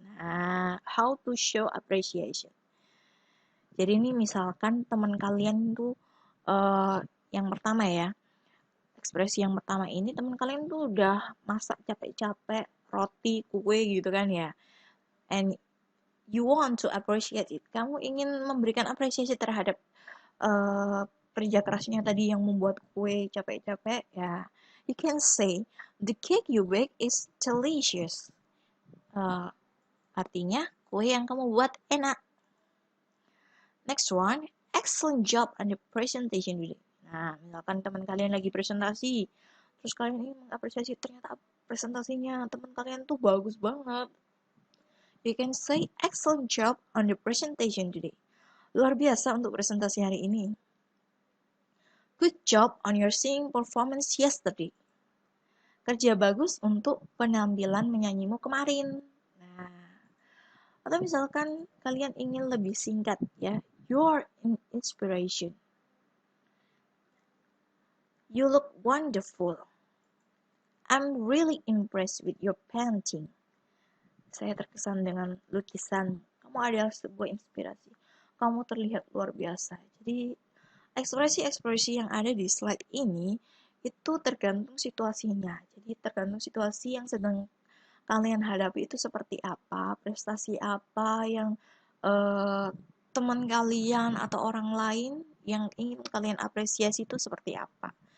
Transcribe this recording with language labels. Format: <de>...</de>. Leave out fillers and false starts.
<en>Nah, how to show appreciation.</en> <id>Jadi ini misalkan teman kalian tuh yang pertama ya, ekspresi yang pertama ini teman kalian tuh udah masak capek-capek roti, kue gitu kan ya.</id> <en>And you want to appreciate it.</en> <id>Kamu ingin memberikan apresiasi terhadap kerja kerasnya tadi yang membuat kue capek-capek ya.</id> <en>You can say the cake you bake is delicious.</en> <id>Artinya kue yang kamu buat enak.</id> <en>Next one, excellent job on the presentation today.</en> <id>Nah, misalkan teman kalian lagi presentasi, terus kalian ingin mengapresiasi ternyata presentasinya teman kalian tuh bagus banget.</id> <en>You can say excellent job on the presentation today.</en> <id>Luar biasa untuk presentasi hari ini.</id> <en>Good job on your singing performance yesterday.</en> <id>Kerja bagus untuk penampilan menyanyimu kemarin. Nah, atau misalkan kalian ingin lebih singkat ya,</id> <en>you're an inspiration. You look wonderful. I'm really impressed with your painting.</en> <id>Saya terkesan dengan lukisan. Kamu adalah sebuah inspirasi. Kamu terlihat luar biasa. Jadi ekspresi-ekspresi yang ada di slide ini itu tergantung situasinya. Jadi tergantung situasi yang sedang kalian hadapi itu seperti apa, prestasi apa yang teman kalian atau orang lain yang ingin kalian apresiasi itu seperti apa.</id>